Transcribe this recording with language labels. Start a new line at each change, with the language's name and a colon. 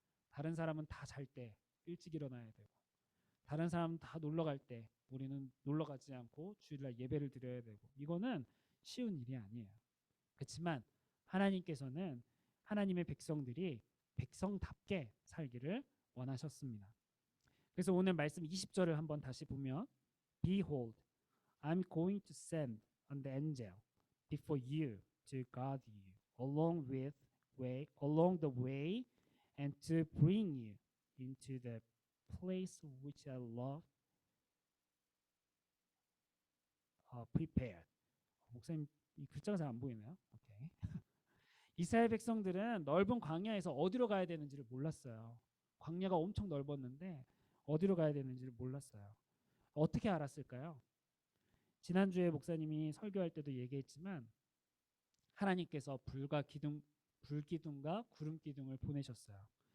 Korean: 다른 사람은 다 잘 때 일찍 일어나야 되고, 다른 사람은 다 놀러 갈 때 우리는 놀러 가지 않고 주일날 예배를 드려야 되고, 이거는 쉬운 일이 아니에요. 그렇지만 하나님께서는 하나님의 백성들이 백성답게 살기를 원하셨습니다. 그래서 오늘 말씀 20절을 한번 다시 보면
English: Behold, I'm going to send an angel before you to guard you along the way and to bring you into the place which I love prepared.
Korean: 목사님 이 글자가 잘 안 보이네요. 오케이. 이스라엘 백성들은 넓은 광야에서 어디로 가야 되는지를 몰랐어요. 광야가 엄청 넓었는데 어디로 가야 되는지를 몰랐어요. 어떻게 알았을까요? 지난주에 목사님이 설교할 때도 얘기했지만 하나님께서 불기둥과 구름기둥을 보내셨어요.